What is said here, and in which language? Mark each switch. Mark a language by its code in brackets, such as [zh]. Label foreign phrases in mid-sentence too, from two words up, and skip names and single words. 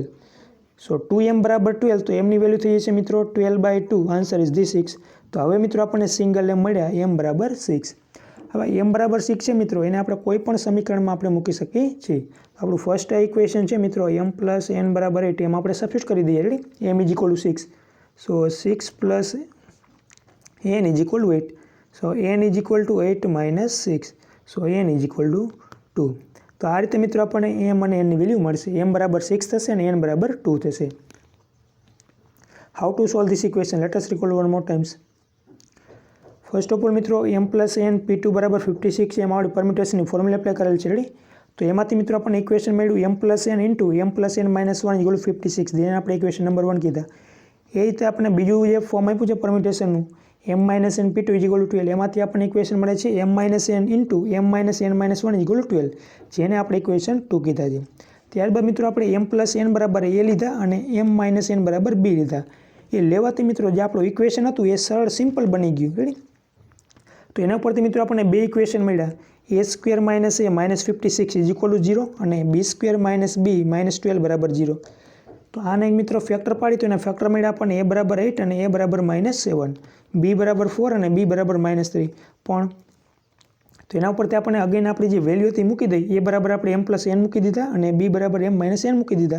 [gu] સો 2m બરાબર 12. તો એમની વેલ્યુ થઈ જશે મિત્રો 12/2. [en] Answer is the 6. [gu] તો હવે મિત્રો આપણને સિંગલ m મળ્યા m બરાબર 6. હવે m બરાબર 6 છે મિત્રો એને આપણે કોઈ પણ સમીકરણમાં આપણે મૂકી શકીએ છીએ. આપણું ફર્સ્ટ ઇક્વેશન છે મિત્રો m plus n બરાબર 8 એમ આપણે સબસ્ટિટ્યુટ કરી દઈએ. રેડી? [en] m is equal to 6. સો 6 plus n is equal to 8. સો n is equal to 8 minus 6. સો n is equal to 2. [gu] તો આ રીતે મિત્રો આપણને m અને n ની વેલ્યુ મળશે. m બરાબર 6 થશે અને n બરાબર 2 થશે. [en] How to solve this equation? Let us recall one more times. First of all [gu] મિત્રો m plus n p2 બરાબર 56 એમ આપણે પરમ્યુટેશનની [en] formula apply [gu] કરેલ છે. રેડી? તો એમાંથી મિત્રો આપણને ઇક્વેશન મળ્યું [en] m plus n into m plus n minus 1 equal to 56. [gu] જેને આપણે [en] equation number [gu] 1 કીધા. એ રીતે આપણે બીજું જે ફોર્મ આપ્યું છે પરમ્યુટેશનનું [en] m minus n p2 is equal to 12 [gu] એમાંથી આપણને ઇક્વેશન મળે છે [en] m minus n into m minus n minus 1 is equal to 12 [gu] જેને આપણે ઇક્વેશન 2 કીધા છે. ત્યારબાદ મિત્રો આપણે m plus n બરાબર a લીધા અને m minus n બરાબર b લીધા. એ લેવાથી મિત્રો જે આપણું ઇક્વેશન હતું એ સરળ સિમ્પલ બની ગયું. રેડી? તો એના પરથી મિત્રો આપણને બે ઇક્વેશન મળ્યા. [en] a² minus a minus 56 is equal to 0 અને b² minus b minus 12 બરાબર 0. [gu] તો આને મિત્રો ફેક્ટર પાડી તો એના ફેક્ટર મળ્યા આપણને a બરાબર 8 અને a બરાબર -7, b બરાબર 4 અને b બરાબર -3. પણ તો એના ઉપરથી આપણને અગેન આપણી જે વેલ્યુ હતી મૂકી દઈ. a બરાબર આપણે m plus n મૂકી દીધા અને b બરાબર m minus n મૂકી દીધા.